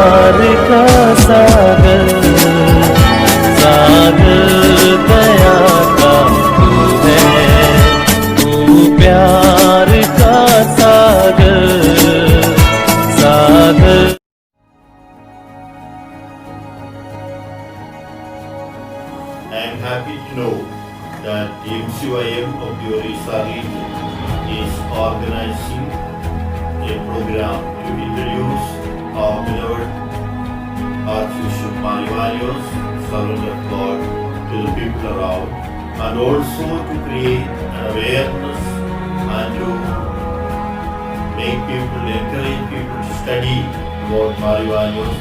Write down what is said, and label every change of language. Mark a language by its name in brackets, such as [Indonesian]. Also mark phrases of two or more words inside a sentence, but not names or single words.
[Hindi] प्यार का सागर, सागर दया का तू है, तू प्यार का सागर, सागर। [English] I am happy to know that the MCYM of the Orissa region is organizing a program to introduce our beloved Archbishop Marivanios, servant of God, to the people around, and also to create an awareness and to make people, encourage people to study about Marivanios.